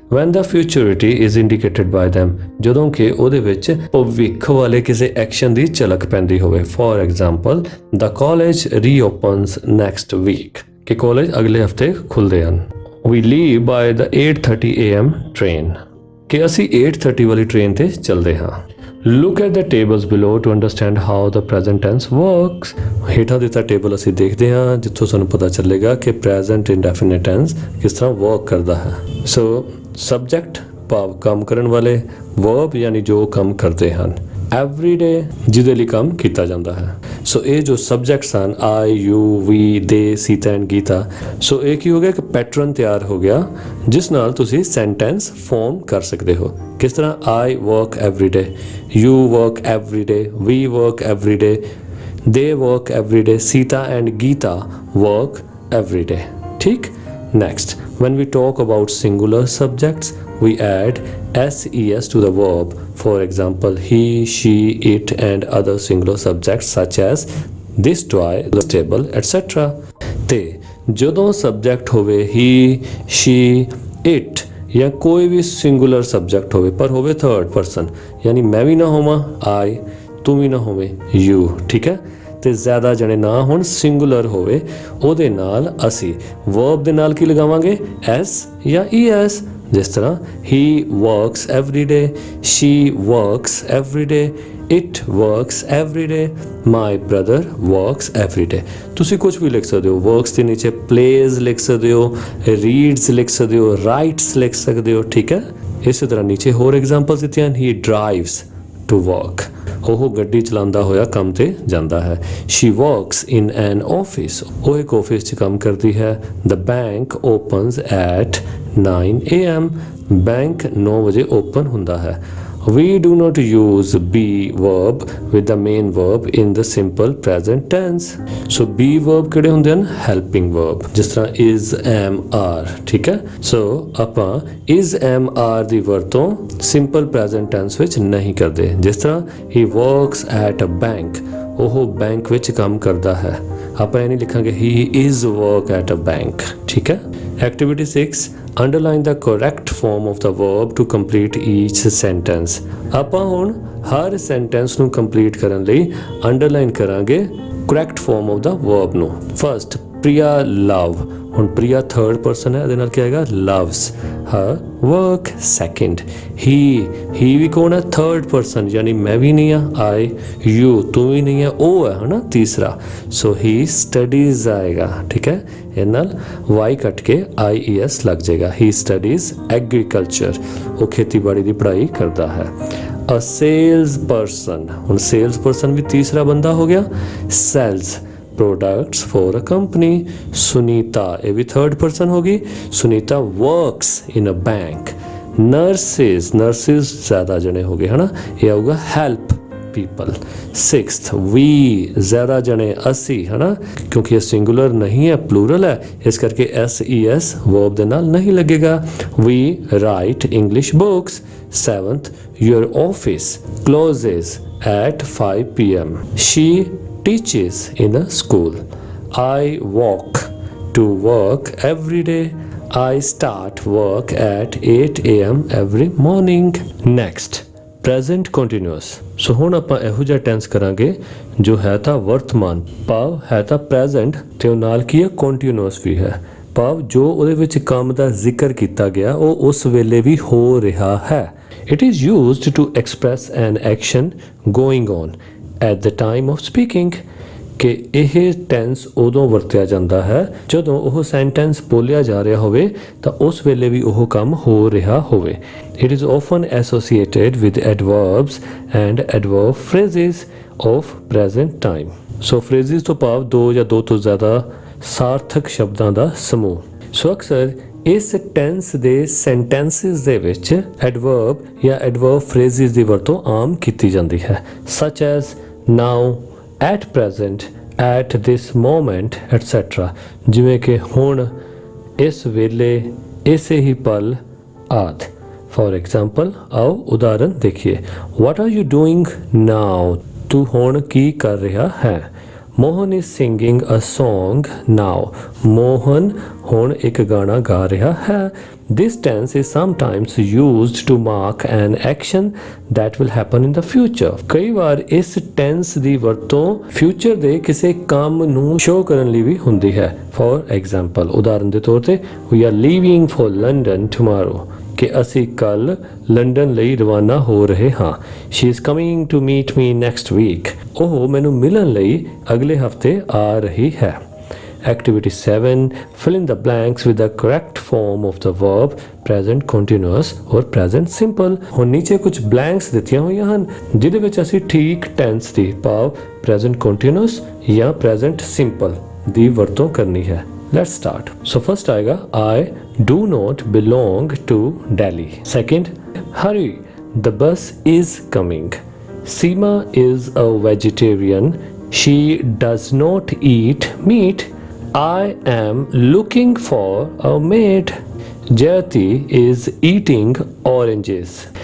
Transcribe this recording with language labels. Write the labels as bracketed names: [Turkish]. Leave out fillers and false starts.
[Punjabi] Van ਦਾ [English] futurity is indicated by them, [Punjabi] ਜਦੋਂ ਕਿ ਉਹਦੇ ਵਿੱਚ ਭਵਿੱਖ ਵਾਲੇ ਕਿਸੇ ਐਕਸ਼ਨ ਦੀ ਝਲਕ ਪੈਂਦੀ ਹੋਵੇ। [English] for example, the college reopens next week, [Punjabi] ਕਿ ਕਾਲਜ ਅਗਲੇ ਹਫਤੇ ਖੁੱਲ੍ਹਦੇ ਹਨ। [English] we leave by the 8:30 AM train, [Punjabi] ਕਿ ਅਸੀਂ 8:30 ਵਾਲੀ ਟ੍ਰੇਨ ਤੇ ਚੱਲਦੇ ਹਾਂ। [English] Look at the tables below to understand how the present tense works. [Punjabi] ਹੇਠਾਂ ਦਿੱਤਾ ਟੇਬਲ ਅਸੀਂ ਦੇਖਦੇ ਹਾਂ ਜਿੱਥੋਂ ਸਾਨੂੰ ਪਤਾ ਚੱਲੇਗਾ ਕਿ present indefinite tense ਕਿਸ ਤਰ੍ਹਾਂ ਵਰਕ ਕਰਦਾ ਹੈ। ਸੋ ਸਬਜੈਕਟ ਭਾਵ ਕੰਮ ਕਰਨ ਵਾਲੇ, verb ਯਾਨੀ ਜੋ ਕੰਮ ਕਰਦੇ ਹਨ, ਐਵਰੀ ਡੇ ਜਿਹਦੇ ਲਈ ਕੰਮ ਕੀਤਾ ਜਾਂਦਾ ਹੈ। ਸੋ ਇਹ ਜੋ ਸਬਜੈਕਟਸ ਹਨ ਆਈ, ਯੂ, ਵੀ, ਦੇ, ਸੀਤਾ ਐਂਡ ਗੀਤਾ, ਸੋ ਇਹ ਕੀ ਹੋ ਗਿਆ, ਇੱਕ ਪੈਟਰਨ ਤਿਆਰ ਹੋ ਗਿਆ ਜਿਸ ਨਾਲ ਤੁਸੀਂ ਸੈਂਟੈਂਸ ਫਾਰਮ ਕਰ ਸਕਦੇ ਹੋ। [English] ਕਿਸ ਤਰ੍ਹਾਂ, I work every day, you work every day, we work every day, they work every day, Sita and Gita work every day. ठीक? Next, when we talk about singular subjects, we add ses to the verb. For example, he, she, it and other singular subjects such as this toy, the table, etc. [Punjabi] ਤੇ ਜਦੋਂ subject ਹੋਵੇ he, she, it ਜਾਂ ਕੋਈ ਵੀ singular subject ਹੋਵੇ ਪਰ ਹੋਵੇ third person, ਯਾਨੀ ਮੈਂ ਵੀ ਨਾ ਹੋਵਾਂ I, ਤੂੰ ਵੀ ਨਾ ਹੋਵੇਂ you, ਠੀਕ ਹੈ, ਤੇ ਜ਼ਿਆਦਾ ਜਣੇ ਨਾ ਹੋਣ, ਸਿੰਗੂਲਰ ਹੋਵੇ, ਉਹਦੇ ਨਾਲ ਅਸੀਂ ਵਰਬ ਦੇ ਨਾਲ ਕੀ ਲਗਾਵਾਂਗੇ, ਐਸ ਜਾਂ ਈਐਸ। [English] ਜਿਸ ਤਰ੍ਹਾਂ he works every day, she works every day, it works every day, my brother works every day. [Punjabi] ਤੁਸੀਂ ਕੁਝ ਵੀ ਲਿਖ ਸਕਦੇ ਹੋ, ਵਰਕਸ ਦੇ ਨੀਚੇ ਪਲੇਜ਼ ਲਿਖ ਸਕਦੇ ਹੋ, ਰੀਡਸ ਲਿਖ ਸਕਦੇ ਹੋ, ਰਾਈਟਸ ਲਿਖ ਸਕਦੇ ਹੋ, ਠੀਕ ਹੈ। ਇਸੇ ਤਰ੍ਹਾਂ ਨੀਚੇ ਹੋਰ ਐਗਜ਼ਾਮਪਲਸ ਦਿੱਤੀਆਂ, [English] he drives to work, [Punjabi] ਉਹ ਗੱਡੀ ਚਲਾਉਂਦਾ ਹੋਇਆ ਕੰਮ ਤੇ ਜਾਂਦਾ ਹੈ। [English] she works in an office, [Punjabi] ਉਹ ਇੱਕ ਆਫਿਸ 'ਚ ਕੰਮ ਕਰਦੀ ਹੈ। [English] the bank opens at 9 AM, [Punjabi] bank 9 ਵਜੇ ਓਪਨ ਹੁੰਦਾ ਹੈ। [English] We do not use be verb with the main verb in the simple present tense. [Punjabi] So be verb ਕਿਹੜੇ ਹੁੰਦੇ ਹਨ, helping verb, ਜਿਸ ਤਰ੍ਹਾਂ is, am, are, ਠੀਕ ਹੈ। ਸੋ ਆਪਾਂ is, am, are ਦੀ ਵਰਤੋਂ simple present tense ਵਿੱਚ ਨਹੀਂ ਕਰਦੇ। ਜਿਸ ਤਰ੍ਹਾਂ [English] he works at a bank, [Punjabi] ਉਹ ਬੈਂਕ ਵਿੱਚ ਕੰਮ ਕਰਦਾ ਹੈ। ਆਪਾਂ ਇਹ ਨਹੀਂ ਲਿਖਾਂਗੇ [English] he is work at a bank, [Punjabi] ਠੀਕ ਹੈ। [English] Activity 6, underline the correct form of the verb to complete each sentence. [Punjabi] ਆਪਾਂ ਹੁਣ ਹਰ ਸੈਂਟੈਂਸ ਨੂੰ ਕੰਪਲੀਟ ਕਰਨ ਲਈ ਅੰਡਰਲਾਈਨ ਕਰਾਂਗੇ [English] correct form of the verb [Punjabi] ਨੂੰ। ਫਸਟ, ਪ੍ਰਿਆ ਲਵ, ਹੁਣ ਪ੍ਰਿਆ ਥਰਡ ਪਰਸਨ ਹੈ, ਇਹਦੇ ਨਾਲ ਕੀ ਆਏਗਾ, [English] loves her work। [Punjabi] Second, he ਵੀ ਕੌਣ ਹੈ, ਥਰਡ ਪਰਸਨ, ਯਾਨੀ ਮੈਂ ਵੀ ਨਹੀਂ ਆ, I, you ਤੂੰ ਵੀ ਨਹੀਂ ਹੈ, ਉਹ ਹੈ ਹਨਾ ਤੀਸਰਾ। ਸੋ [English] he studies [Punjabi] ਆਏਗਾ, ਠੀਕ ਹੈ, ਇਹ ਨਾਲ y ਕੱਟ ਕੇ IES ਲੱਗ ਜਾਏਗਾ। [English] he studies agriculture, [Punjabi] ਉਹ ਖੇਤੀਬਾੜੀ ਦੀ ਪੜ੍ਹਾਈ ਕਰਦਾ ਹੈ। a salesperson, ਹੁਣ salesperson ਵੀ ਤੀਸਰਾ ਬੰਦਾ ਹੋ ਗਿਆ, [English] sells products for a company। [Punjabi] Sunita, ਇਹ ਵੀ ਥਰਡ ਪਰਸਨ ਹੋ ਗਈ, Sunita [English] works in a bank। [Punjabi] nurses ਜ਼ਿਆਦਾ ਜਣੇ ਹੋ ਗਏ ਹਨਾ, ਇਹ ਆਊਗਾ [English] help people। [Punjabi] ਸਿਕਸਥ, we ਜ਼ਿਆਦਾ ਜਣੇ, ਅਸੀਂ ਹਨਾ, ਕਿਉਂਕਿ ਇਹ ਸਿੰਗੂਲਰ ਨਹੀਂ ਹੈ, ਪਲੂਰਲ ਹੈ, ਇਸ ਕਰਕੇ SES verb ਦੇ ਨਾਲ ਨਹੀਂ ਲੱਗੇਗਾ। [English] we write English books। seventh, your office closes at 5 PM। she teaches in a school। I walk to work every day। I start work at 8 AM every morning। next, present continuous। [Punjabi] ਸੋ ਹੁਣ ਆਪਾਂ ਇਹੋ ਜਿਹਾ tens ਕਰਾਂਗੇ ਜੋ ਹੈ ਤਾਂ ਵਰਤਮਾਨ, ਭਾਵ ਹੈ ਤਾਂ ਪ੍ਰੈਜ਼ੈਂਟ ਤੇ ਉਹ ਨਾਲ ਕੀ ਹੈ, ਕੰਟੀਨਿਊਸ ਵੀ ਹੈ, ਭਾਵ ਜੋ ਉਹਦੇ ਵਿੱਚ ਕੰਮ ਦਾ ਜ਼ਿਕਰ ਕੀਤਾ ਗਿਆ ਉਹ ਉਸ ਵੇਲੇ ਵੀ ਹੋ ਰਿਹਾ ਹੈ। [English] It is used to express an action going on at the time of speaking। [Punjabi] ਕਿ ਇਹ ਟੈਂਸ ਉਦੋਂ ਵਰਤਿਆ ਜਾਂਦਾ ਹੈ ਜਦੋਂ ਉਹ ਸੈਂਟੈਂਸ ਬੋਲਿਆ ਜਾ ਰਿਹਾ ਹੋਵੇ ਤਾਂ ਉਸ ਵੇਲੇ ਵੀ ਉਹ ਕੰਮ ਹੋ ਰਿਹਾ ਹੋਵੇ। It is often associated with adverbs and adverb phrases of present time। So phrases ਤੋਂ ਭਾਵ ਦੋ ਜਾਂ ਦੋ ਤੋਂ ਜ਼ਿਆਦਾ ਸਾਰਥਕ ਸ਼ਬਦਾਂ ਦਾ ਸਮੂਹ। ਸੋ ਅਕਸਰ ਇਸ ਟੈਂਸ ਦੇ ਸੈਂਟੈਂਸਿਸ ਦੇ ਵਿੱਚ ਐਡਵਰਬ ਜਾਂ ਐਡਵਰਬ ਫਰੇਜ਼ਿਸ ਦੀ ਵਰਤੋਂ ਆਮ ਕੀਤੀ ਜਾਂਦੀ ਹੈ, [English] such as now, at present, at this moment etcetera, [Punjabi] ਜਿਵੇਂ ਕਿ ਹੁਣ, ਇਸ ਵੇਲੇ, ਇਸੇ ਹੀ ਪਲ ਆਦਿ। [English] for example [Hindi] आओ उदाहरण देखिए। [English] What are you doing now? [Punjabi] तू ਹੁਣ ਕੀ ਕਰ ਰਿਹਾ ਹੈ। [English] Mohan is singing a song now। [Punjabi] Mohan ਹੁਣ ਇੱਕ ਗਾਣਾ ਗਾ ਰਿਹਾ ਹੈ। [English] This tense is sometimes used to mark an action that will happen in the future। [Punjabi] ਕਈ ਵਾਰ ਇਸ tense ਦੀ ਵਰਤੋਂ future ਦੇ ਕਿਸੇ ਕੰਮ ਨੂੰ ਸ਼ੋ ਕਰਨ ਲਈ ਵੀ ਹੁੰਦੀ ਹੈ। [English] For example, [Punjabi] ਉਦਾਹਰਨ ਦੇ ਤੌਰ ਤੇ [English] we are leaving for London tomorrow। [Punjabi] ਕਿ ਅਸੀਂ ਕੱਲ ਲੰਡਨ ਲਈ ਰਵਾਨਾ ਹੋ ਰਹੇ ਹਾਂ। [English] She is coming to meet me next week। [Punjabi] ਉਹ ਮੈਨੂੰ ਮਿਲਣ ਲਈ ਅਗਲੇ ਹਫਤੇ ਆ ਰਹੀ ਹੈ। [English] Activity 7, fill in the blanks with the correct form of the verb present continuous or present simple। [Punjabi] ਹੁਣ ਨੀਚੇ ਕੁਝ blanks ਦਿੱਤੀਆਂ ਹੋਈਆਂ ਹਨ ਜਿਹਦੇ ਵਿੱਚ ਅਸੀਂ ਠੀਕ tense ਦੀ ਭਾਵ present continuous ਜਾਂ present simple ਦੀ ਵਰਤੋਂ ਕਰਨੀ ਹੈ। [English] Let's start. So first ਆਏਗਾ I do not belong to Delhi। Second, hurry, the bus is coming। Seema is a vegetarian, she does not eat meat। I am looking for a maid। Jayati is eating oranges।